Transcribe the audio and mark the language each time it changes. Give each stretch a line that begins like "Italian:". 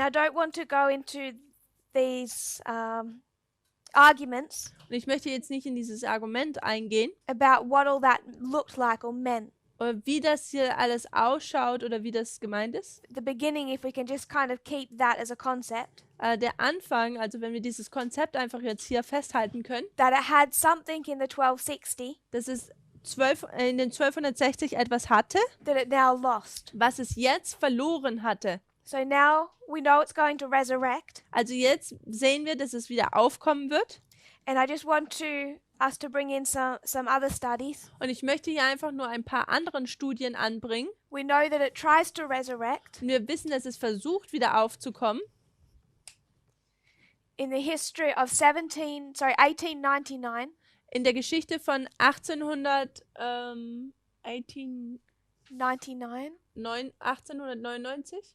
English: And I don't want to go into these arguments
German: Und ich möchte jetzt nicht in dieses Argument eingehen,
English: about what all that looked like or meant.
German: oder wie das hier alles ausschaut oder wie das gemeint ist.
English: The beginning, if we can just kind of keep that as a concept,
German: Der Anfang, also wenn wir dieses Konzept einfach jetzt hier festhalten können,
English: that it had something in the 1260
German: dass es in den 1260 etwas hatte,
English: that it now lost.
German: was es jetzt verloren hatte.
English: So now we know it's going to resurrect,
German: Also jetzt sehen wir, dass es wieder aufkommen wird.
English: and I just want us to bring in some other studies.
German: Und ich möchte hier einfach nur ein paar anderen Studien anbringen.
English: We know that it tries to resurrect
German: Und wir wissen, dass es versucht, wieder aufzukommen.
English: in the history of 1899
German: In der Geschichte von 1899